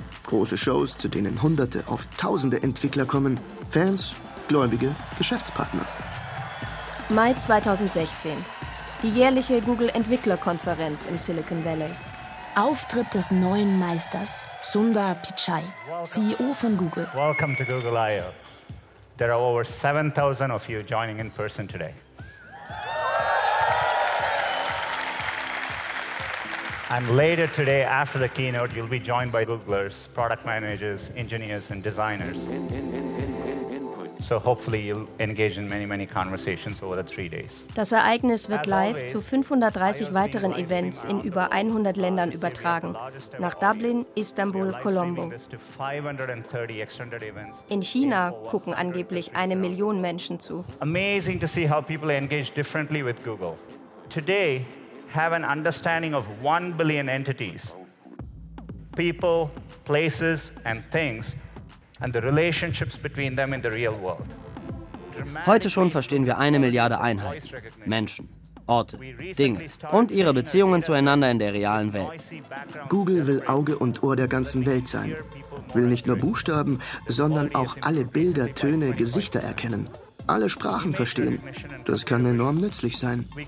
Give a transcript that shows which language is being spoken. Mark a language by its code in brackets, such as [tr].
[de] Große Shows, zu denen Hunderte, oft Tausende Entwickler kommen. Fans, Gläubige, Geschäftspartner. Mai 2016. Die jährliche Google-Entwicklerkonferenz im Silicon Valley. Auftritt des neuen Meisters, Sundar Pichai, CEO von Google. [en] Welcome to Google I.O. There are over 7,000 of you joining in person today. And later today, after the keynote, you'll be joined by Googlers, product managers, engineers, and designers. So hopefully you'll engage in many, many conversations over the 3 days. [de] Das Ereignis wird live zu 530 weiteren Events in über 100 Ländern übertragen. Nach Dublin, Istanbul, Colombo. In China gucken angeblich 1 Million Menschen zu. [en] Amazing to see how people engage differently with Google. Today, have an understanding of 1 billion entities, people, places, and things, and the relationships between them in the real world. [de] Heute schon verstehen wir 1 Milliarde Einheiten. Menschen, Orte, Dinge und ihre Beziehungen zueinander in der realen Welt. Google will Auge und Ohr der ganzen Welt sein. Will nicht nur Buchstaben, sondern auch alle Bilder, Töne, Gesichter erkennen. Alle Sprachen verstehen. Das kann enorm nützlich sein.